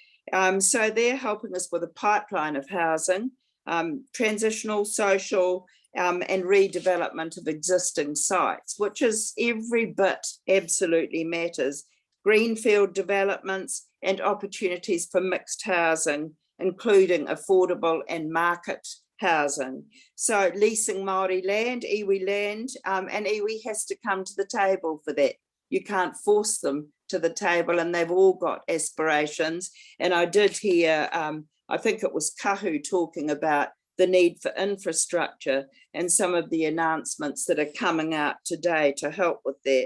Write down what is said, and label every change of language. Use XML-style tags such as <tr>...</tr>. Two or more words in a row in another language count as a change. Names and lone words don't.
<en>So they're helping us with a pipeline of housing, transitional, social, and redevelopment of existing sites, which is every bit absolutely matters. Greenfield developments and opportunities for mixed housing, including affordable and market housing. So leasing Māori land, iwi land, and iwi has to come to the table for that. You can't force them to the table, and they've all got aspirations. And I did hear, I think it was Kahu talking about the need for infrastructure and some of the announcements that are coming out today to help with that.</en>